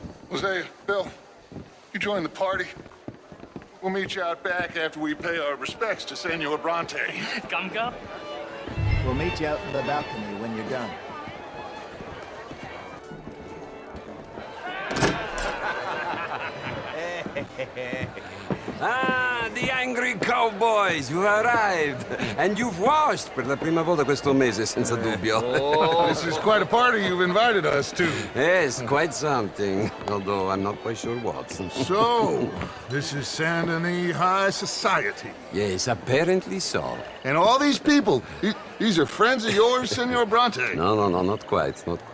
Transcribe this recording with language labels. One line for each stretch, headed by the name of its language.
English: Jose, Bill, you join the party. We'll meet you out back after we pay our respects to Senor Bronte. Come. We'll meet you out in the balcony when you're done. Ah, the angry cowboys, you've arrived. And you've washed
Italian: per la prima volta questo mese, senza dubbio.
English: This is quite a party you've invited us to. Yes, quite something. Although I'm not quite sure what. So, this is Saint Denis High Society. Yes, apparently so. And all these people, these are friends of yours, Senor Bronte? No, not quite.